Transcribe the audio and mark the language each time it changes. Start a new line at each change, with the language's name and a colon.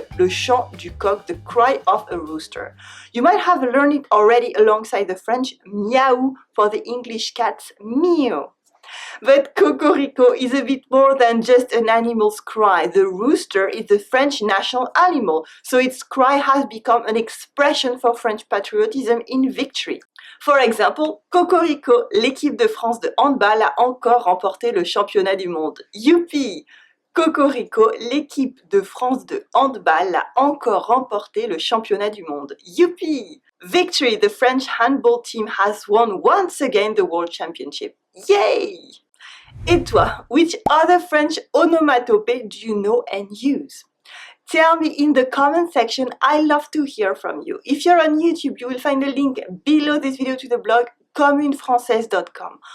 French: Le chant du coq,
English: the cry of a rooster. You might have learned it already alongside the French miaou for the English cat's meow. But Cocorico is a bit more than just an animal's cry. The rooster is the French national animal, so its cry has become an expression for French patriotism in victory. For example,
French: Cocorico, l'équipe de France de handball a encore remporté le championnat du monde. Youpi! Cocorico, l'équipe de France de handball a encore remporté le championnat du monde. Youpi!
English: Victory! The French handball team has won once again the World Championship. Yay!
French: Et toi,
English: which other French onomatopée do you know and use? Tell me in the comment section, I love to hear from you. If you're on YouTube, you will find a link below this video to the blog communefrancaise.com.